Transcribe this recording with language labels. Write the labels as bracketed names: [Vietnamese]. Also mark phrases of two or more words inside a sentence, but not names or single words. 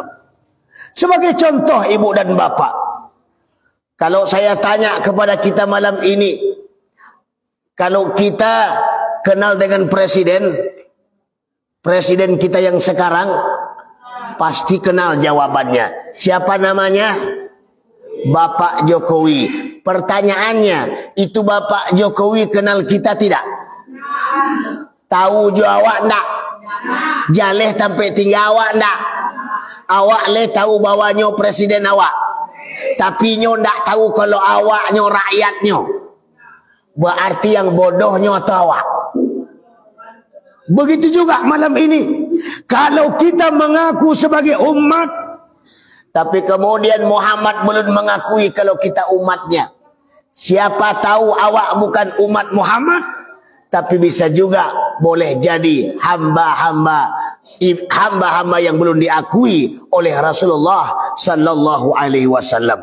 [Indonesian] Sebagai contoh ibu dan bapak, kalau saya tanya kepada kita malam ini, kalau kita kenal dengan presiden kita yang sekarang, pasti kenal jawabannya. Siapa namanya? Bapak Jokowi. Pertanyaannya, itu Bapak Jokowi kenal kita tidak? [Minangkabau] Tahu jo awak ndak? Jaleh sampai tinggal awak ndak? Awak le tahu bahwa nyo presiden awak, tapi nyo ndak tahu kalau awak nyo rakyat nyo. [Indonesian] Berarti yang bodohnya awak. Begitu juga malam ini. Kalau kita mengaku sebagai umat, tapi kemudian Muhammad belum mengakui kalau kita umatnya. Siapa tahu awak bukan umat Muhammad, tapi bisa juga boleh jadi hamba-hamba yang belum diakui oleh Rasulullah [Arabic] صلى الله عليه وسلم.